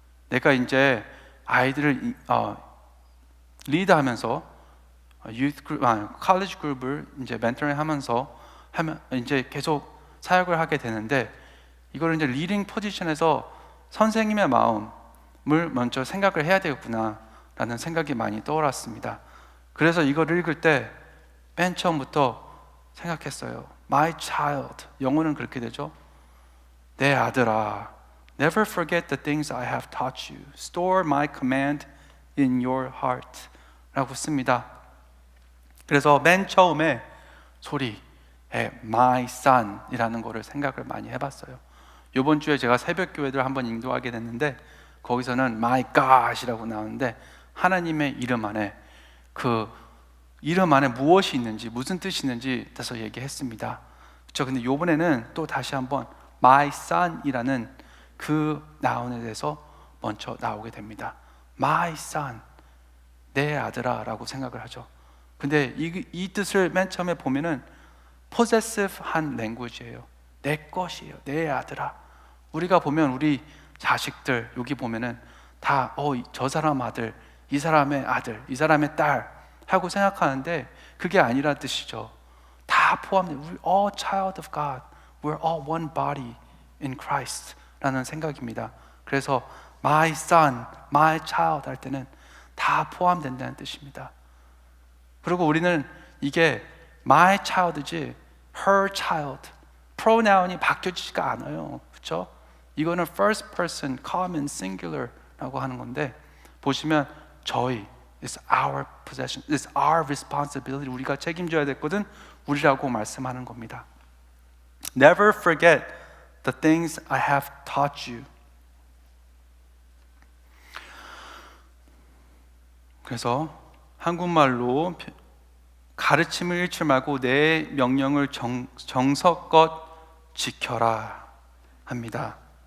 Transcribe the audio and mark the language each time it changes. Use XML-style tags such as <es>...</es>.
<ko>내가 이제 아이들을 리드하면서 유th 그룹, college 그룹을 이제 멘토링 하면서 이제 계속 사역을 하게 되는데 이걸 이제 리딩 포지션에서 선생님의 마음을 먼저 생각을 해야 되겠구나라는 생각이 많이 떠올랐습니다. 그래서 이걸 읽을 때 맨 처음부터 생각했어요.</ko> <en>My child,</en> <ko>영어는 그렇게 되죠. 내 아들아,</ko> <en>never forget the things I have taught you. Store my command in your heart.</en> <ko>라고 씁니다. 그래서 맨 처음에 소리,</ko> <en>my son</en> <ko>이라는 거를 생각을 많이 해봤어요. 이번 주에 제가 새벽 교회를 한번 인도하게 됐는데 거기서는</ko> <en>my God</en> <ko>이라고 나오는데 하나님의 이름 안에 그 이름 안에 무엇이 있는지, 무슨 뜻이 있는지 대해서 얘기했습니다. 그렇죠? 근데 이번에는 또 다시 한번</ko> <en>my son</en> <ko>이라는 그 나온에 대해서 먼저 나오게 됩니다.</ko> <en>my son,</en> <ko>내 아들아 라고 생각을 하죠. 근데 이 뜻을 맨 처음에 보면은 possessive한 language예요. 내 것이에요. 내 아들아. 우리가 보면 우리 자식들 여기 보면은 다 저 사람 아들, 이 사람의 아들, 이 사람의 딸 하고 생각하는데 그게 아니라 뜻이죠. 다 포함돼.</ko> <en>We're all child of God. We're all one body in Christ</en> <ko>라는 생각입니다. 그래서</ko> <en>my son, my child</en> <ko>할 때는 다 포함된다는 뜻입니다. 그리고 우리는 이게 my child이지</ko> <en>her child,</en> <ko>pronoun이 바뀌어지지가 않아요. 그렇죠? 이거는</ko> <en>first person, common, singular</en> <ko>라고 하는 건데 보시면 저희,</ko> <en>it's our possession, it's our responsibility.</en> <ko>우리가 책임져야 됐거든. 우리라고 말씀하는 겁니다.</ko> <en>Never forget the things I have taught you.</en> <ko>그래서 한국말로 가르침을 잃지 말고 내 명령을 정성껏 지켜라 합니다.</ko>